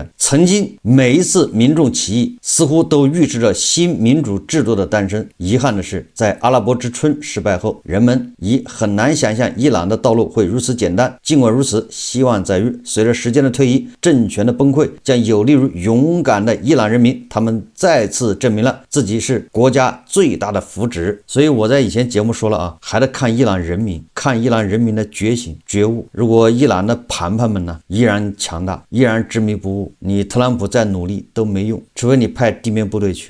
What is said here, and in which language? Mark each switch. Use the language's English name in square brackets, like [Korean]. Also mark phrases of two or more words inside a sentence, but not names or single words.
[Chinese] 曾經每一次民眾起義似乎都預示着新民主制度的誕生。遺憾的是，在阿拉伯之春失敗後，人們已很難想象伊朗的道路會如此簡單。儘管如此，希望在於隨着時間的推移，政權的崩潰將有利於勇敢的伊朗人民，他們再次證明了自己是國家最大的福祉。所以我在以前節目說了還得看伊朗人民，看伊朗人民的覺醒覺悟。如果伊朗的盤盤們依然強大，依然執迷不悟，你特朗普再努力都沒用，除非你派地面部隊去。